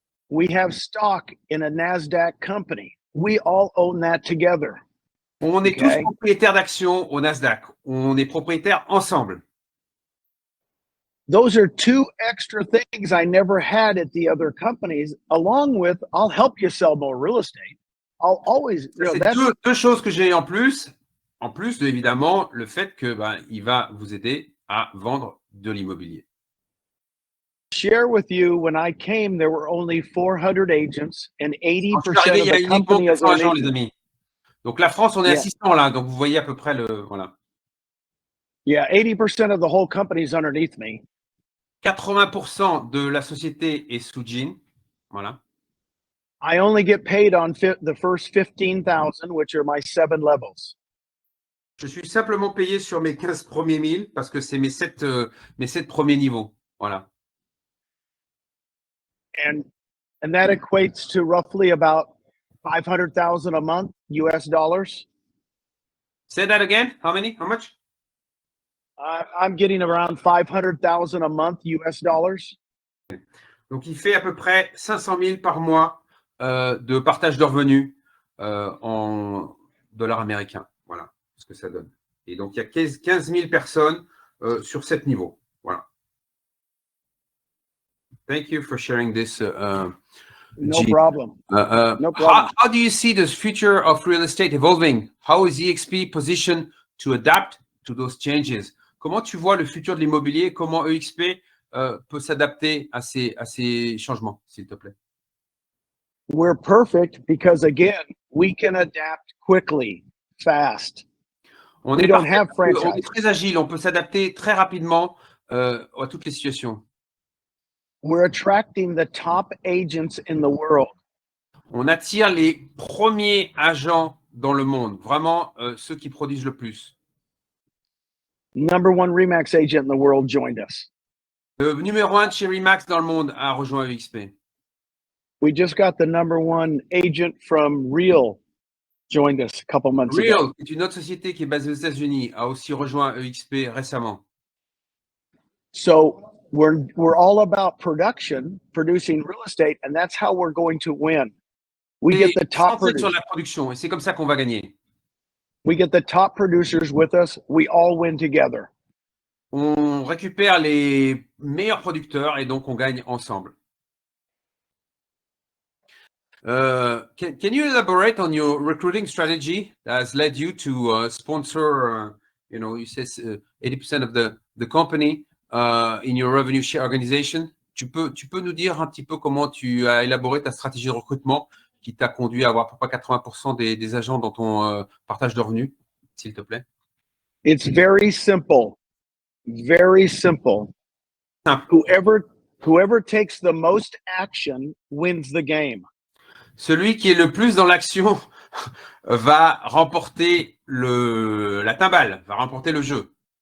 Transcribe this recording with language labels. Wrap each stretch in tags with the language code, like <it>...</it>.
<en>We have stock in a NASDAQ company. We all own that together.</en> <fr>On est tous propriétaires d'actions au Nasdaq. On est propriétaires ensemble.</fr> <en>Those are two extra things I never had at the other companies, along with I'll help you sell more real estate. I'll always,</en> <fr>c'est deux choses que j'ai en plus de, évidemment, le fait que il va vous aider à vendre de l'immobilier.</fr> <en>Share with you, when I came, there were only 400 agents and 80% of the company is agents,</en> <fr>les amis. Donc la France, on est à 600 là, donc vous voyez à peu près voilà.</fr> <en>Yeah, 80% of the whole company is underneath me.</en> <fr>80% de la société est sous Jean, voilà.</fr> <en>I only get paid on the first 15,000, which are my 7 levels.</en> <fr>Je suis simplement payé sur mes 15 premiers 1000 parce que c'est mes 7 premiers niveaux, voilà.</fr> <en>And that equates to roughly about 500,000 a month, US dollars. Say that again. How much? I'm getting around 500,000 a month, US dollars.</en> <fr>Donc, il fait à peu près 500 000 par mois de partage de revenus en dollars américains. Voilà ce que ça donne. Et donc, il y a 15 000 personnes sur 7 niveaux. Voilà.</fr> <en>Thank you for sharing this. No problem. No problem. How do you see the future of real estate evolving? How is EXP positioned to adapt to those changes?</en> <fr>Comment tu vois le futur de l'immobilier? Comment EXP peut s'adapter à ces changements, s'il te plaît?</fr> <en>We're perfect because, again, we can adapt quickly, fast.</en> <fr>On est très agile, on peut s'adapter très rapidement à toutes les situations.</fr> <en>We're attracting the top agents in the world.</en> <fr>On attire les premiers agents dans le monde, vraiment ceux qui produisent le plus.</fr> <en>Number 1 Remax agent in the world joined us.</en> <fr>Le numéro 1 de chez Remax dans le monde a rejoint EXP.</fr> <en>We just got the number 1 agent from Real joined us a couple months ago.</en> <fr>Real, c'est une autre société qui est basée aux États-Unis, a aussi rejoint EXP récemment.</fr> <en>So we're all about producing real estate, and that's how we're going to win. We get the top</en> <fr>sur la production, et c'est comme ça qu'on va gagner.</fr> <en>We get the top producers with us. We all win together.</en> <fr>On récupère les meilleurs producteurs et donc on gagne ensemble.</fr> <en>Can you elaborate on your recruiting strategy that has led you to sponsor, you said 80% of the company in your revenue share organization?</en> <fr>Tu peux nous dire un petit peu comment tu as élaboré ta stratégie de recrutement qui t'a conduit à avoir à peu près 80% des agents dans ton partage de revenus, s'il te plaît?</fr> <en>It's very simple. Very simple. Whoever takes the most action wins the game.</en> <fr>Celui qui est le plus dans l'action va remporter la timbale, va remporter le jeu.</fr>